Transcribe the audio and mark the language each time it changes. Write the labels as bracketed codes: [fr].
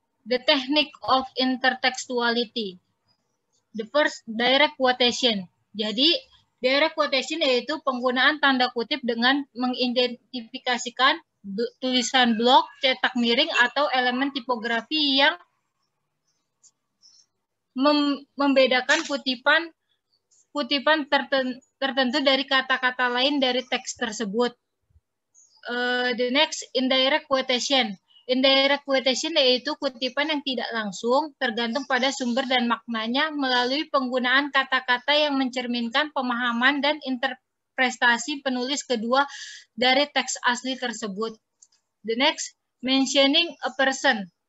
[en] The technique of intertextuality. The first, direct quotation. [id] Jadi, direct quotation yaitu penggunaan tanda kutip dengan mengidentifikasikan tulisan blok, cetak miring, atau elemen tipografi yang membedakan kutipan tertentu dari kata-kata lain dari teks tersebut. [en] The next, indirect quotation. [id] Indirect quotation yaitu kutipan yang tidak langsung, tergantung pada sumber dan maknanya melalui penggunaan kata-kata yang mencerminkan pemahaman dan interpretasi penulis kedua dari teks asli tersebut. [en] The next, mentioning a person.